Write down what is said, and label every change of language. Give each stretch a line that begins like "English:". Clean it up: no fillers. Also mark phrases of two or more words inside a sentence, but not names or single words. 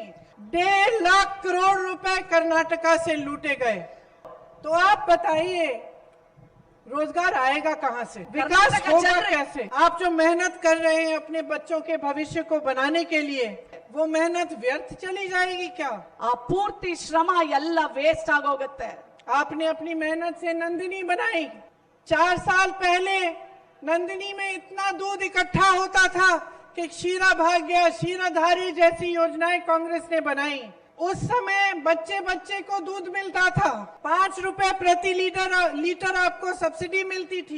Hindi: 1.5 लाख करोड़ रुपए कर्नाटका से लूटे गए। तो आप बताइए रोजगार आएगा कहां से, विकास होगा कैसे? आप जो मेहनत कर रहे हैं अपने बच्चों के भविष्य को बनाने के लिए, वो मेहनत व्यर्थ चली जाएगी क्या?
Kannada: ಆ ಪೂರ್ತಿ ಶ್ರಮ ಎಲ್ಲ ವೇಸ್ಟ್ ಆಗೋಗುತ್ತೆ।
Hindi: आपने अपनी मेहनत से नंदिनी बनाई। 4 साल पहले नंदिनी में इतना दूध इकट्ठा होता था कि क्षीरा भाग्य, क्षीराधारी जैसी योजनाएं कांग्रेस ने बनाई। उस समय बच्चे बच्चे को दूध मिलता था, 5 रुपए प्रति लीटर आपको सब्सिडी मिलती थी।